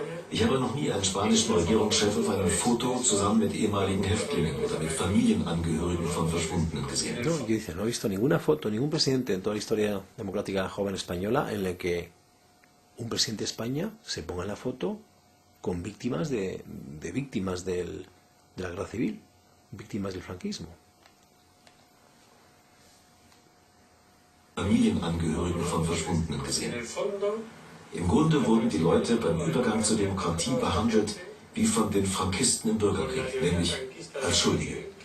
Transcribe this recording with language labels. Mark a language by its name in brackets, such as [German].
[German] Ich habe noch nie einen spanischen Regierungschef auf einem Foto zusammen mit ehemaligen Häftlingen oder mit Familienangehörigen von Verschwundenen gesehen. [Spanish] No, yo dice, no he visto ninguna foto, ningún presidente en toda la historia democrática joven española en la que un presidente de España se ponga en la foto con víctimas de víctimas de la guerra civil, víctimas del franquismo. [German] Familienangehörigen von Verschwundenen gesehen. Im Grunde wurden die Leute beim Übergang zur Demokratie behandelt wie von den Frankisten im Bürgerkrieg, nämlich als Schuldige.